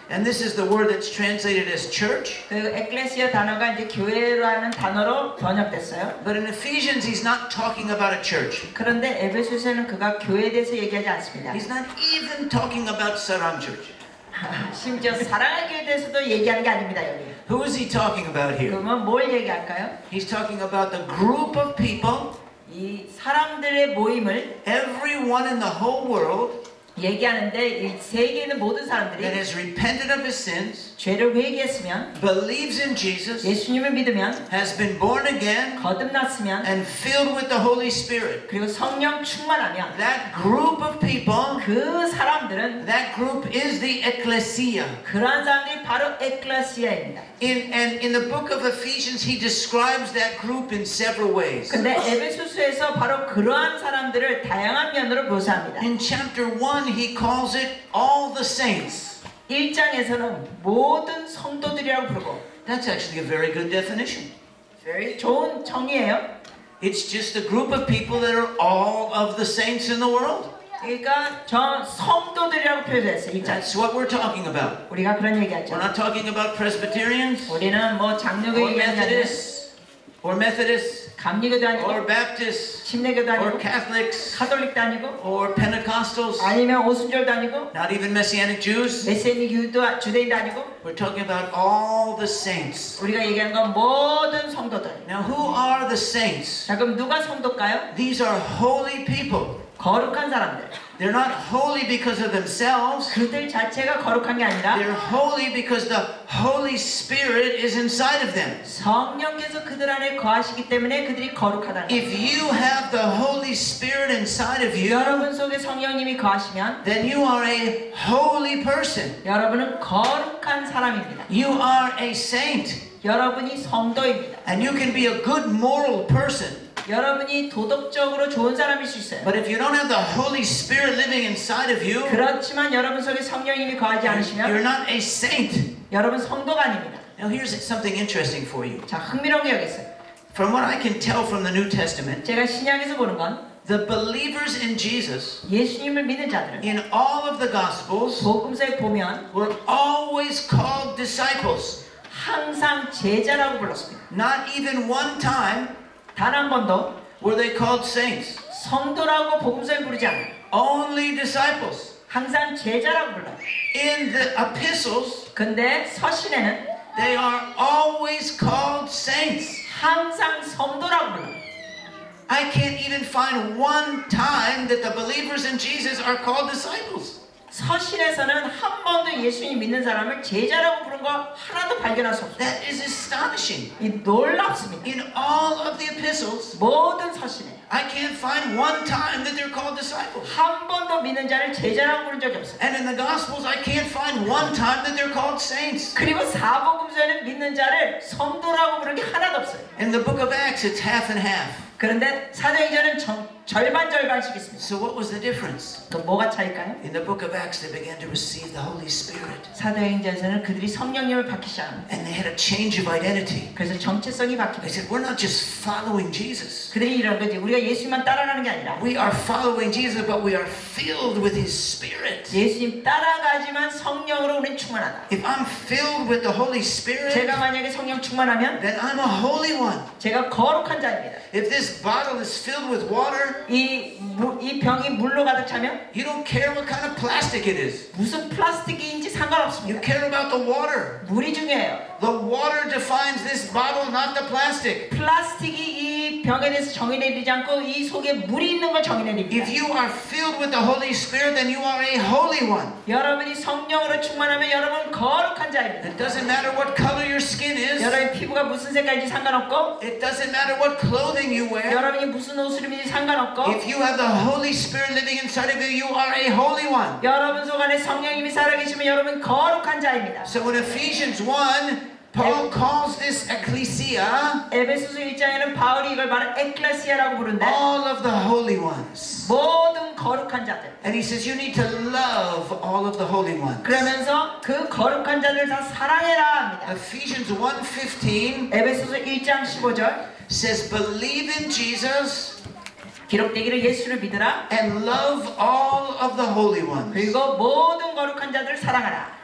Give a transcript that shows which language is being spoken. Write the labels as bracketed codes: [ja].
[en] And this is the word that's translated as church. [ko] 그 에클레시아 단어가 이제 교회라는 단어로 번역됐어요. [en] But in Ephesians, he's not talking about a church. [ko] 그런데 에베소서는 그가 교회에 대해서 얘기하지 않습니다. [en] He's not even talking about Saram Church. [ko] 심지어 사랑의 교회에 대해서도 얘기하는 게 아닙니다. 여기. [en] Who is he talking about here? [ko] 그러면 뭘 얘기할까요? [en] He's talking about the group of people, [ko] 이 사람들의 모임을 [en] everyone in the whole world [ko] 얘기하는데 이 세계에 있는 모든 [en] that [ko] 사람들이 [en] has repented of his sins, [ko] 죄를 회개했으면 [en] believes in Jesus, [ko] 예수님을 믿으면 [en] has been born again, [ko] 거듭났으면 [en] and filled with the Holy Spirit. [ko] 그리고 성령 충만하면 [en] That group of people, [ko] 그 사람들은 [en] that group is the ecclesia. [ko] 그러한 사람들이 바로 에클레시아입니다. [en] And in the book of Ephesians, he describes that group in several ways. [ko] 근데 에베소서에서 바로 그러한 사람들을 다양한 면으로 묘사합니다. [en] In chapter 1, he calls it all the saints. [ko] 1장에서는 모든 성도들이라고 부르고 [en] That's actually a very good definition. [ko] very 좋은 정의예요. [en] It's just a group of people that are all of the saints in the world. [ko] 그러니까 저 성도들이라고 표현했어요. 1장. [en] That's what we're talking about. [ko] 우리가 그런 얘기하죠. [en] We're not talking about Presbyterians [ko] 우리는 뭐 [en] or [ko] 장로교 얘기하지 [en] Methodists [ko] 감리교도 아니고 [en] or Baptists [ko] 침례교도 [en] or [ko] 아니고 [en] Catholics [ko] 카톨릭도 아니고 [en] or Pentecostals, [ko] 아니면 오순절도 아니고 [en] not even Messianic Jews. [ko] 메시아니교도 주대인도 아니고 [en] We're talking about all the saints. [ko] 우리가 얘기하는 건 모든 성도들. [en] Now, who are the saints? [ko] 자 그럼 누가 성도일까요? [en] These are holy people. [ko] 거룩한 사람들. [en] They're not holy because of themselves. [ko] 그들 자체가 거룩한 게 아니라 [en] They're holy because the Holy Spirit is inside of them. [ko] 성령께서 그들 안에 거하시기 때문에 그들이 거룩하다는 [en] If [ko] 거예요. [en] you have the Holy Spirit inside of you, [ko] 여러분 속에 성령님이 거하시면 [en] then you are a holy person. [ko] 여러분은 거룩한 사람입니다. [en] You are a saint. [ko] 여러분이 성도입니다. [en] And you can be a good moral person. [ko] 여러분이 도덕적으로 좋은 사람일 수 있어요. [en] But if you don't have the Holy Spirit living inside of you, [ko] 그렇지만 여러분 속에 성령님이 거하지 [en] you're [ko] 않으시면 [en] not a saint. [ko] 여러분 성도가 아닙니다. [en] Now here's something interesting for you. [ko] 자, 흥미로운 게 여기 있어요. [en] From what I can tell from the New Testament, [ko] 제가 신약에서 보는 건 [en] the believers in Jesus [ko] 예수님을 믿는 자들은 [en] in all of the Gospels [ko] 복음서에 보면 [en] were always called disciples. [ko] 항상 제자라고 불렀습니다. [en] Not even one time [ko] 단 한 번도 [en] were they called saints. [ko] 성도라고 복음서에 부르지 않아요. [en] Only disciples. [ko] 항상 제자라고 불러요. [en] In the epistles, [ko] 근데 서신에는 [en] they are always called saints. [ko] 항상 성도라고 불러요. [en] I can't even find one time that the believers in Jesus are called disciples. [ko] 서신에서는 한 번도 예수님 믿는 사람을 제자라고 부른 거 하나도 발견할 수 없어요. [en] That is astonishing. [ko] 이 놀랍습니다. [en] In all of the epistles, [ko] 모든 서신에 [en] I can't find one time that they're called disciples. [ko] 한 번도 믿는 자를 제자라고 부른 적이 없어요. [en] And in the Gospels, I can't find one time that they're called saints. [ko] 그리고 사복음서에는 믿는 자를 성도라고 부른 게 하나도 없어요. [en] In the book of Acts, it's half and half. [ko] 그런데 사도행전은 절반씩 있습니다. [en] So what was the difference? [ko] 또 뭐가 차일까요? [en] In the book of Acts, they began to receive the Holy Spirit. [ko] 사도행전에서는 그들이 성령님을 받기 시작합니다. [en] And they had a change of identity. [ko] 그래서 정체성이 [en] They [ko] 바뀝니다. [en] said, we're not just following Jesus. [ko] 그들이 이런 거지. 우리가 예수님만 따라가는 게 아니라 [en] We are following Jesus, but we are filled with His Spirit. [ko] 예수님 따라가지만 성령으로 우리는 충만하다. [en] If I'm filled with the Holy Spirit, [ko] 제가 만약에 성령 충만하면 [en] then I'm a holy one. [ko] 제가 거룩한 자입니다. [en] If this bottle is filled with water, [ko] 이 병이 물로 가득 차면 [en] you don't care what kind of plastic it is. [ko] 무슨 플라스틱인지 [en] You [ko] 상관없습니다. [en] care about the water. [ko] 물이 중요해요. [en] The water defines this bottle, not the plastic. [ko] 플라스틱이 이 병에 대해서 정의 내리지 않고 이 속에 물이 있는 걸 정의 내립니다. [en] If you are filled with the Holy Spirit, then you are a holy one. [ko] 여러분이 성령으로 충만하면 여러분 거룩한 자입니다. [en] It doesn't matter what color your skin is. [ko] 여러분의 피부가 무슨 색깔인지 상관없고 [en] It doesn't matter what clothing you wear. [ko] 여러분이 무슨 옷을 입는지 상관없고 [en] If you have the Holy Spirit living inside of you, you are a holy one. [ko] 여러분 속 안에 성령님이 살아계시면 여러분 거룩한 자입니다. [en] So in Ephesians 1, Paul calls this ecclesia [ko] 에베소서 1장에는 바울이 이걸 바로 에클레시아라고 부른다. [en] all of the holy ones. [ko] 모든 거룩한 자들. [en] And he says you need to love all of the holy ones. [ko] 그러면서 그 거룩한 자들 다 사랑해라 합니다. [en] Ephesians 1:15 [ko] 에베소서 1장 15절 [en] says believe in Jesus [ko] 기록되기를 예수를 믿으라. [en] and love all of the holy ones. [ko] 그리고 모든 거룩한 자들을 사랑하라.